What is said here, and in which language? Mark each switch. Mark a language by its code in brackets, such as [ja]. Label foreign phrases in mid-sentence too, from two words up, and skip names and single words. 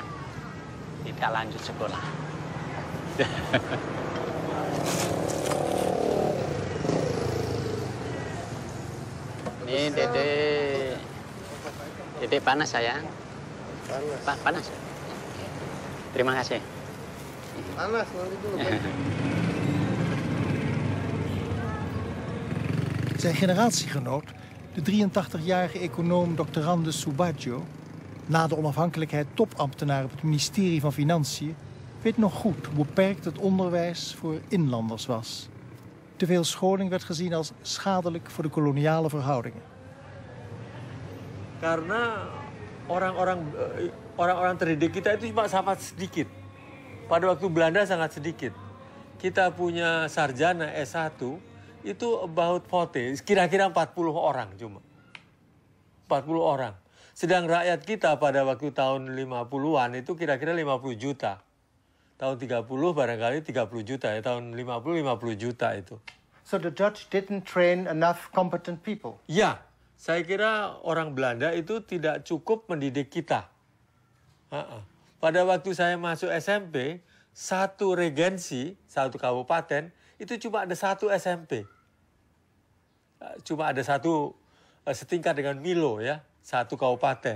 [id] Tidak lanjut sekolah. Ini Dede panas sayang. Panas. Terima kasih. Panas, nanti dulu. [nl] Zijn generatiegenoot, de 83-jarige econoom Dr. Randes Subagio, na de onafhankelijkheid topambtenaar op het ministerie van Financiën, weet nog goed hoe beperkt het onderwijs voor inlanders was. Te veel scholing werd gezien als schadelijk voor de koloniale verhoudingen. [id] Karena orang-orang terdidik kita itu cuma sangat sedikit. Pada waktu Belanda sangat sedikit. Kita punya sarjana S1 itu about 40, kira-kira 40 orang cuma. 40 orang. Sedang rakyat kita pada waktu tahun 50-an itu kira-kira 50 juta. Tahun 30 barangkali 30 juta ya, tahun 50 juta itu. [en] So the Dutch didn't train enough competent people? [id] Ya, saya kira orang Belanda itu tidak cukup mendidik kita. Pada waktu saya masuk SMP, satu regensi, satu kabupaten, itu cuma ada satu SMP. Cuma ada satu setingkat dengan Milo ya, satu kabupaten.